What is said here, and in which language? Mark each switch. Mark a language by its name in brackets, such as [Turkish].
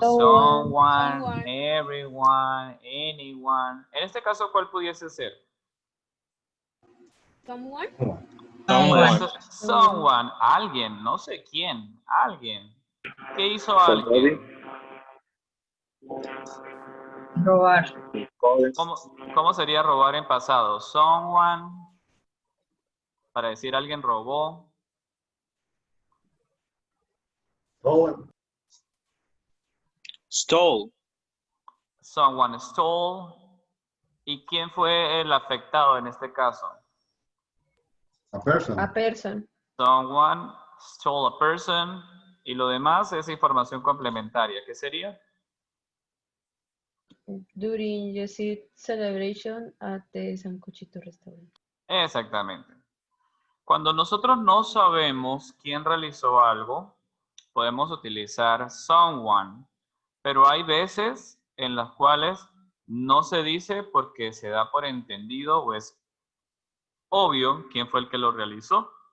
[English] Someone, everyone, anyone. [Spanish] En este caso, ¿cuál pudiese ser? [English] Someone. [Spanish] Someone, alguien, no sé quién, alguien. ¿Qué hizo alguien? Robar. ¿Cómo sería robar en pasado? Someone, para decir alguien robó. [English] Stole. Someone stole. [Spanish] ¿Y quién fue el afectado en este caso? [English] A person. A person. Someone stole a person. [Spanish] Y lo demás es información complementaria. ¿Qué sería? [English] During Yesid celebration at the Sancochito restaurant. [Spanish] Exactamente. Cuando nosotros no sabemos quién realizó algo, podemos utilizar someone. Pero hay veces en las cuales no se dice porque se da por entendido o es obvio quién fue el que lo realizó.